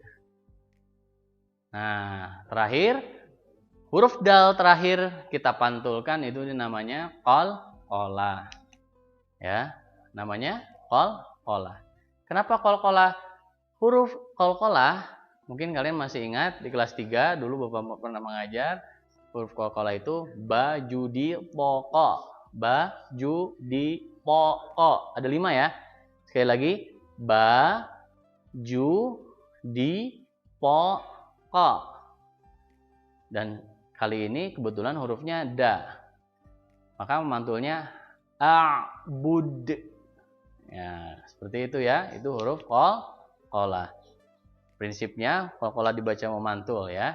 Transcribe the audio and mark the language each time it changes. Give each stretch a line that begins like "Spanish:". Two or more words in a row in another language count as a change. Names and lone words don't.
Indonesian: Nah, terakhir huruf dal terakhir kita pantulkan, itu namanya qalqalah. Ya, namanya qalqalah. Kenapa qalqalah? Huruf qalqalah mungkin kalian masih ingat di kelas 3 dulu Bapak pernah mengajar. Huruf qalqalah itu ba, ju, di, po, ko. Ba, ju, di, po, ko. Ada 5 ya. Sekali lagi. Ba, ju, di, po, ko. Dan kali ini kebetulan hurufnya da. Maka memantulnya a'bud. Ya, seperti itu ya. Itu huruf qalqalah. Prinsipnya qalqalah dibaca memantul ya.